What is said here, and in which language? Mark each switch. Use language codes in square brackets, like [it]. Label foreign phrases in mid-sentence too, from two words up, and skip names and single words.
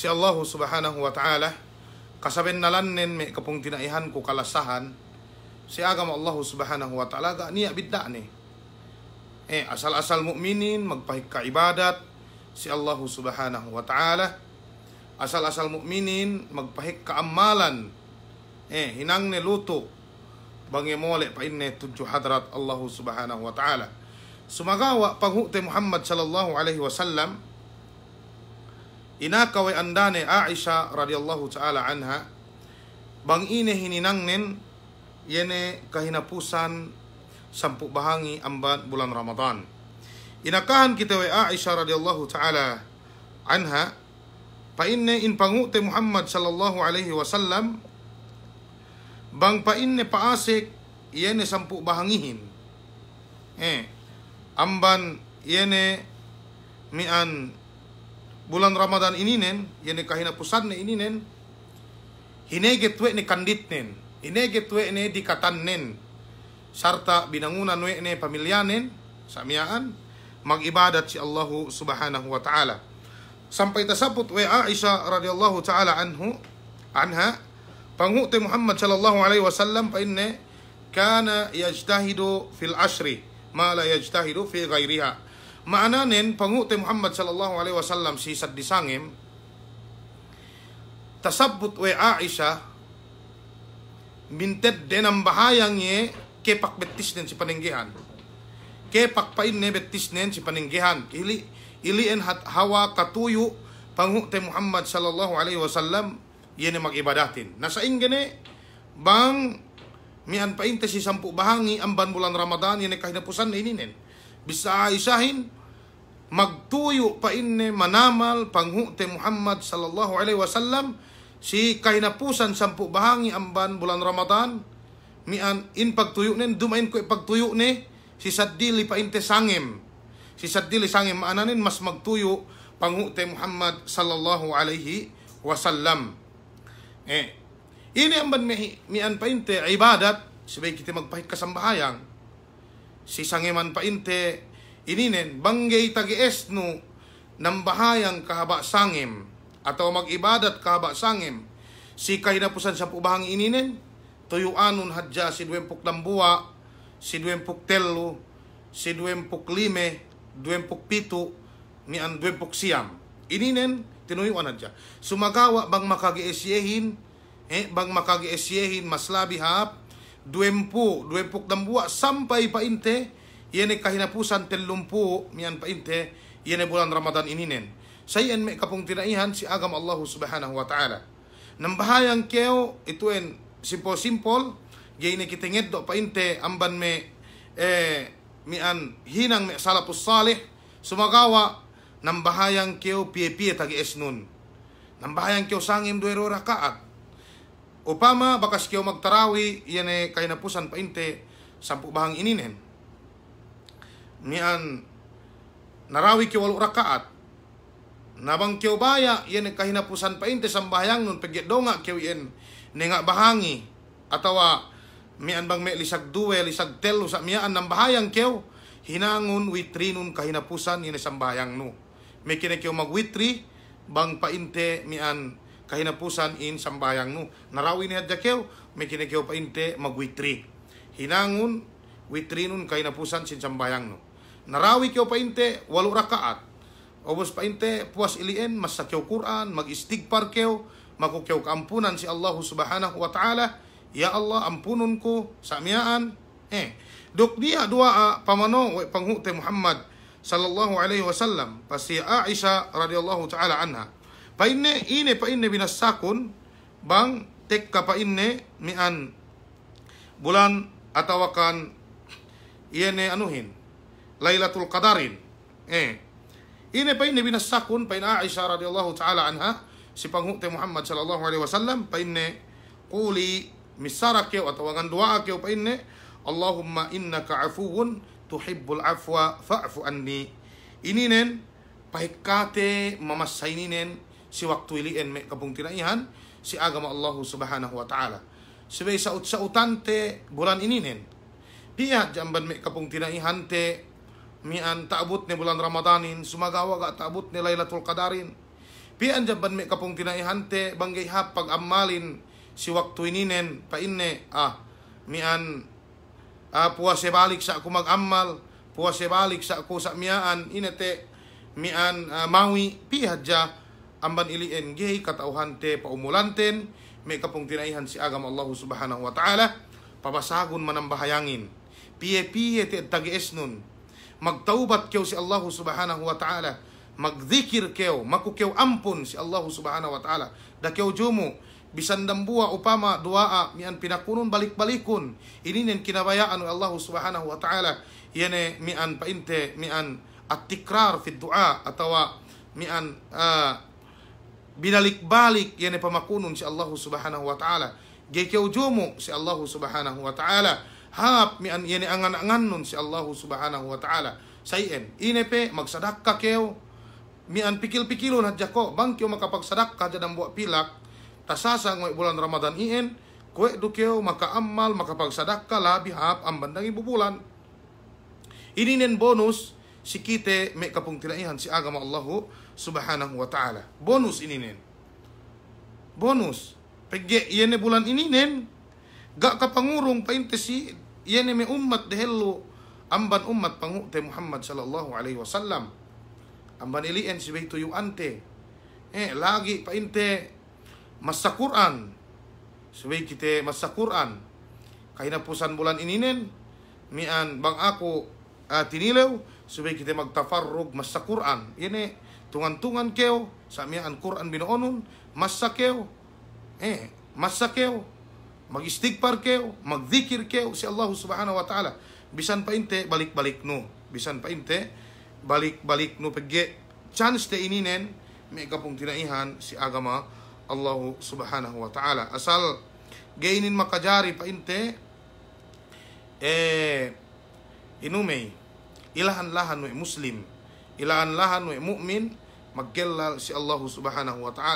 [ar] الله سبحانه وتعالى [yka] kasaben nalannen may kapong tinaihan ko kalasahan si agama [ar] الله سبحانه وتعالى [yka] ga niya bidda ni asal-asal mu'minin magpahika ibadat si [ar] الله سبحانه وتعالى, [yka] asal-asal mu'minin magpahika amalan hinang ne luto bangi mole pa inne tudju hadrat Allahu subhanahu wa ta'ala. Sumagawa panghute Muhammad [ar] صلى الله عليه وسلم [yka] inakaway andane Aisha [ar] رضي الله تعالى عنها [yka] bang ine hininangnen yene kahinapusan sampu bahangi amban bulan Ramadan. Inakahan kita way Aisha [ar] رضي الله تعالى عنها [yka] painne in pangute Muhammad [ar] صلى الله عليه وسلم [yka] bang painne paasik yene sampu bahangihin amban yene mian bulan Ramadan ininen, yene kahinapusan na ininen, hinegetwe ni kanditnen, hinegetwe ni dikatannen, sarta binangunan we ni pamilyanen, samiyaan, mag-ibadat si [ar] الله سبحانه وتعالى. [yka] Sampay tasaput we Aisha [ar] رضي الله تعالى عنها, [yka] panghute Muhammad [ar] صلى الله عليه وسلم [yka] pa inne, [ar] كان يجتهد في العشر ما لا يجتهد في غيرها. [yka] Maananin panghute Muhammad [ar] صلى الله عليه وسلم [yka] si saddisangem tasabut we Aisha minted den ang bahayang ye kepak betis nen si paninggihan kepak pain ne betis nen si paninggihan ilien hat hawa katuyo panghute Muhammad [ar] صلى الله عليه وسلم [yka] yene mag-ibadatin nasa ingene bang mian painte si sampu bahangi amban bulan Ramadan yene kahinapusan na ininen bisa Aishahin magtuyo pa inne manamal panghute Muhammad [ar] صلى الله عليه وسلم [yka] si kahinapusan sampu bahangi amban bulan Ramadan mian in pagtuyo nen dumain ko pagtuyo ne si saddili pa inte sangem si saddili sangem maananin mas magtuyo panghute Muhammad sallallahu [ar] عليه وسلم [yka] ini amban mian pa inte ibadat sabay kita magpahit kasambahayang si sangeman pa inte ininen banggay tagies no ng bahayang kahaba sangem atau mag-ibadat kahaba sangem si kahinapusan sa pubahang ininen tuyuanon hadja si duwempok lambuwa si 23, si 25, 27, mian 29. Ininen tinuyuan adya. Sumagawa bang makagiesyehin, bang makagiesyehin mas labi hap 20 dambua sampai painte yene kahinapusan 30 mian painte yene bulan Ramadan ininen. Sayan me kapung tinaihan si agam [ar] الله سبحانه وتعالى. [yka] Nambahayang keo ituen simple gayne kita ngeddo painte amban me mian hinang me salapus salih sumagawa nambahayang keo pie-pie tagi esnun. Nambahayang keo sangim 2 rakaat. Upama bakas kyo magtarawi yan kahinapusan painte 10 bahang ininen. Mian narawi kyo 8 rakaat. Nabang kyo baya yan kahinapusan painte sambayang nun pagit donga kyo yan nenga bahangi atawa mian bang me lisag 2 lisag 3 sa mian nang bahayang kyo hinangun witri nun kahinapusan yan sambayang no. May kine kyo magwitri bang painte mian kahinapusan in sambayang no. Narawi ni hadya kew, may kinikyo painte magwitri. Hinangun, witri nun kahinapusan sin sambayang no. Narawi kew painte 8 rakaat. Obos painte puas ilien, mas sa kew Quran, mag-istigpar kew, makukyaw kaampunan si [ar] الله سبحانه وتعالى. [yka] Ya Allah, ampunun ko sa amyaan. Dok dia dua pamano panghute Muhammad [ar] صلى الله عليه وسلم. [yka] Pasi Aisha [ar] رضي الله تعالى عنها. [yka] Paine binasakon bang tekka paine mian bulan atawakan iene anuhin Lailatul Qadarin. Ine paine binasakon paine Aisha [ar] رضي الله تعالى عنها [yka] si panghute Muhammad [ar] صلى الله عليه وسلم [yka] paine quli misarake atawangan doa ke paine [ar] اللهم إنك عفو تحب العفو فاعف عني. [yka] Ininen pahikate mamasaininen si waktu ilien me kapung tinaihan si agama [ar] الله سبحانه وتعالى. [yka] Sebay sa utante bulan ininen. Piya jamban me kapung tinaihan te mian taabot ni bulan Ramadanin sumagawa ga taabot ni Lailatul Qadarin. Piya jamban me kapung tinaihan te banggay hapag amalin si waktu ininen painne mian puwase balik sa ako mag-amal, puwase balik sa ako sa miyaan inete mian mawi piya amban ilien gay katauhan te paumulanten may kapung tinaihan si agam [ar] الله سبحانه و [yka] ta'ala pabasagon manambahayangin piye te tagies nun magtaubat kew si [ar] الله سبحانه وتعالى [yka] magdikir kew makukew ampun si [ar] الله سبحانه وتعالى [yka] da kew jumo bisan dambua upama duaa mian pinakunon balik-balikun ininen kinabayaan ng [ar] الله سبحانه وتعالى [yka] yene mian painte mian [ar] التكرار في الدعاء [yka] atawa mian binalik-balik yan pamakunon si [ar] الله سبحانه وتعالى. [yka] Gaykaw jumo si [ar] الله سبحانه وتعالى. [yka] Hap mian yan angan-angan nun si [ar] الله سبحانه وتعالى. [yka] Sayen, inepe magsadakka kew mian pikil-pikilon hadya ko. Bang kew makapagsadakka dyan ang buwa pilak. Tasasa ng bulan Ramadan iin. Kwe do kew makaamal makapagsadakka labi hap ang bandang ibubulan. Ininen bonus si kite may kapung tinaihan si agama [ar] الله سبحانه وتعالى. [yka] Bonus ininen. Bonus. Pagge yene bulan ininen. Ga kapangurong painte si yene may ummat dehelo amban ummat pangute Muhammad [ar] صلى الله عليه وسلم. [yka] Amban ilien si bayto yung ante. Lagi painte masa Quran. Subay kite masa Quran. Kahinapusan bulan ininen. Mian bang ako tinilaw. Subay kita magtafarrog mas sa Quran. Yene tungan-tungan kew sa miyan Quran binoonon mas sa kew. Mas sa kew. Mag-istigpar kew, magdikir kew si [ar] الله سبحانه وتعالى. [yka] Bisan painte balik-balik no. Bisan painte balik-balik no pagge chance te ininen may kapung tinaihan si agama [ar] الله سبحانه وتعالى. [yka] Asal gainin makajari painte inumay ilahan-lahan wa muslim, ilahan-lahan wa mu'min, magkelal si [ar] الله سبحانه وتعالى.